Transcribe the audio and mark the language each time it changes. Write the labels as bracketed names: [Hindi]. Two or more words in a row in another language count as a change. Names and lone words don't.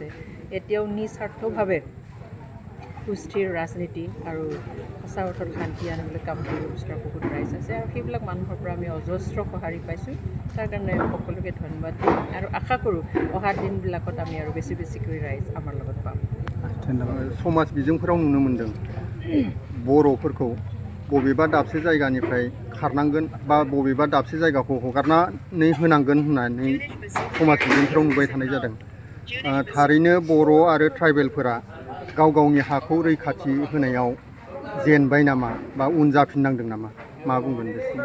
[Assamese] এতিয়াও নিস্বাৰ্থভাৱে সুস্থিৰ ৰাজনীতি আৰু সঁচা অৰ্থত শান্তি আনিবলৈ কাম কৰিব বিচৰা বহুত ৰাইজ আছে আৰু সেইবিলাক মানুহৰ পৰা আমি অজস্ৰ সঁহাৰি পাইছোঁ। তাৰ কাৰণে সকলোকে ধন্যবাদ দিম আৰু আশা কৰোঁ অহা দিনবিলাকত আমি আৰু বেছিকৈ ৰাইজ আমাৰ লগত পাম। ধন্যবাদ। [Bodo] समाज बिजोंफोराव नुनो मोन्दों बर'फोरखौ बबेबा दाबसे जायगानिफ्राय खारनांगोन बा बबेबा दाबसे जायगाखौ हगारनानै होनांगोन होननानै समाज बिजोंफोराव नुबाय थानाय जादों। थारैनो बर' आरो ट्राइबेलफोरा गाव गावनि हाखौ रैखाथि होनायाव जेनबाय नामा बा उन जाफिननांदों नामा, मा बुंगोन बेसिम?